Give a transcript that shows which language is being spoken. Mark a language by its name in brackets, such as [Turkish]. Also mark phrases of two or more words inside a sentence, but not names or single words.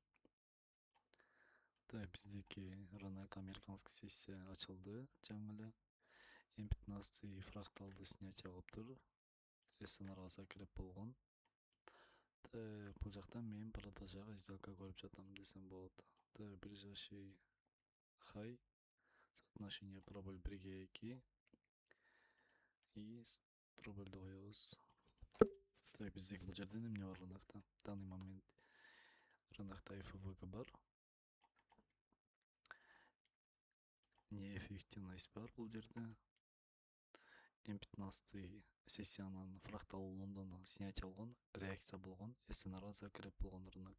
[Kyrgyz] Так, биздики [Russian] рынок американский сессия [Kyrgyz] ачылды жаңы эле. M15 фракталды снятие кылыптыр. SNRга закреп болгон. Так, бул жакта мен продажага сделка көрүп жатам десем болот. [Russian] Так, ближайший хай. Соотношение проболь 1/2. [Kyrgyz] И пробольду коебуз. Так, биздики бул жерде эмне бар рынокто? [Russian] В данный момент [Kyrgyz] рынокто FVG бар. Неэффективность бар бул жерде. M15 сессиянын фракталы Лондондон снятие болгон, реакция болгон, SNRга закреп болгон рынок.